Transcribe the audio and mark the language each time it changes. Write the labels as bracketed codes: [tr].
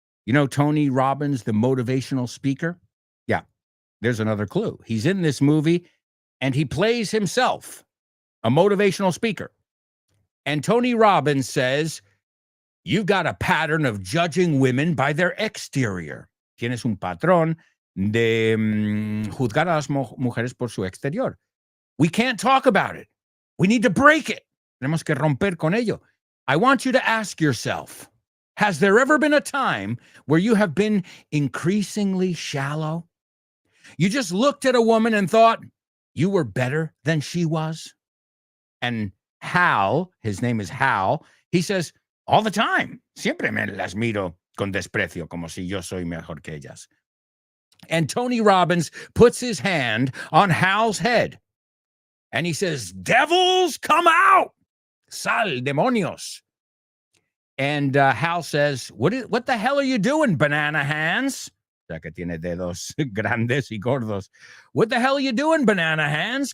[en] You know Tony Robbins, the motivational speaker? Yeah, there's another clue. He's in this movie, and he plays himself, a motivational speaker. And Tony Robbins says, you've got a pattern of judging women by their exterior. [es] Tienes un patrón de juzgar a las mujeres por su exterior. [en] We can't talk about it. We need to break it. [es] Tenemos que romper con ello. [en] I want you to ask yourself, has there ever been a time where you have been increasingly shallow? You just looked at a woman and thought you were better than she was? And Hal, his name is Hal, he says, all the time, [es] siempre me las miro con desprecio, como si yo soy mejor que ellas. [en] And Tony Robbins puts his hand on Hal's head, and he says, devils, come out! [es] Sal, demonios. [en] And Hal says, what the hell are you doing, banana hands? [es] O sea, que tiene dedos grandes y gordos. [en] What the hell are you doing, banana hands?